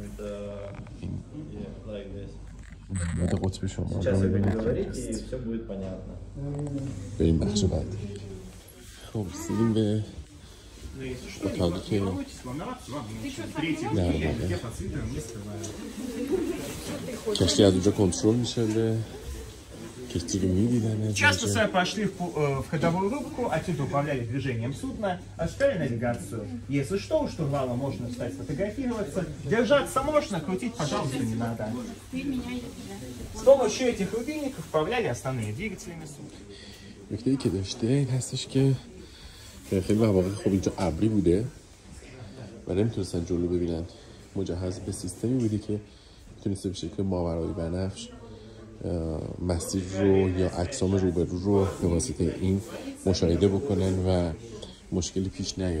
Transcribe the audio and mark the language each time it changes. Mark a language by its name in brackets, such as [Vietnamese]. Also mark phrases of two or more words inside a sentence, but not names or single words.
[Persian] این مورد قطب شمال رو می‌بینید به این بخش بعدی. خب رسیدیم به اتاقی که در واقع کشتی از اونجا کنترل میشه. کشتی رو می‌دیدن. [Russian] Часто сами пошли в ходовую рубку, отсюда управляли движением судна, осуществляли навигацию. Если что, у штурвала можно встать, сфотографироваться. Держаться можно, крутить, пожалуйста, не надо. С помощью этих рубильников управляли основными двигателями судна. [Persian] نکته‌ای که داشته این هستش که خیلی مواقع خب اینجا ابری بوده و نمیتونستن جلو ببینن. مجهز به سیستمی بودی که میتونسته به شکل ماورای بنفش مسیر رو یا اجسام روبرو رو به واسطه این مشاهده بکنن و مشکلی پیش نیاد.